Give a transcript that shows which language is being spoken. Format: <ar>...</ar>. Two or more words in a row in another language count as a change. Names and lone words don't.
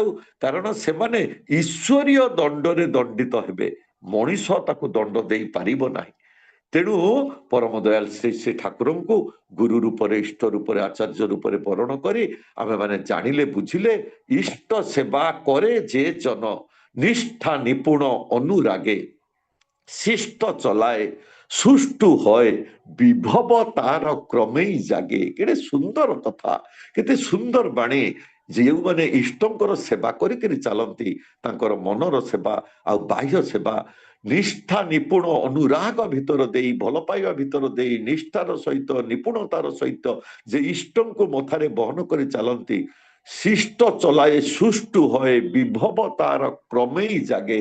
<or>କାରଣ ସେମାନେ ଈଶ୍ୱରୀୟ ଦଣ୍ଡରେ ଦଣ୍ଡିତ ହେବେ, ମଣିଷ ତାକୁ ଦଣ୍ଡ ଦେଇ ପାରିବ ନାହିଁ। ତେଣୁ ପରମ ଦୟାଲ ଶ୍ରୀ ଶ୍ରୀ ଠାକୁରଙ୍କୁ ଗୁରୁ ରୂପରେ, ଇଷ୍ଟ ରୂପରେ, ଆଚାର୍ଯ୍ୟ ରୂପରେ ବରଣ କରି ଆମେ ମାନେ ଜାଣିଲେ ବୁଝିଲେ, ଇଷ୍ଟ ସେବା</or> <bn>করে যে জন, নিষ্ঠা নিপুণ অনুরাগে, শিষ্ট চলায় সুষ্ঠু হয়, বিভব তার ক্রমেই জাগে।</bn> <or>କେତେ ସୁନ୍ଦର କଥା, କେତେ ସୁନ୍ଦର ବାଣୀ। ଯେଉଁମାନେ ଇଷ୍ଟଙ୍କର ସେବା କରିକିରି ଚାଲନ୍ତି, ତାଙ୍କର ମନର ସେବା ଆଉ ବାହ୍ୟ ସେବା ନିଷ୍ଠା ନିପୁଣ ଅନୁରାଗ ଭିତର ଦେଇ, ଭଲ ପାଇବା ଭିତର ଦେଇ, ନିଷ୍ଠାର ସହିତ ନିପୁଣତାର ସହିତ ଯେ ଇଷ୍ଟଙ୍କୁ ମଥାରେ ବହନ କରି ଚାଲନ୍ତି,</or> <bn>শিষ্ট চলায় সুষ্ঠু হয়, বিভব তার ক্রমেই জাগে।</bn>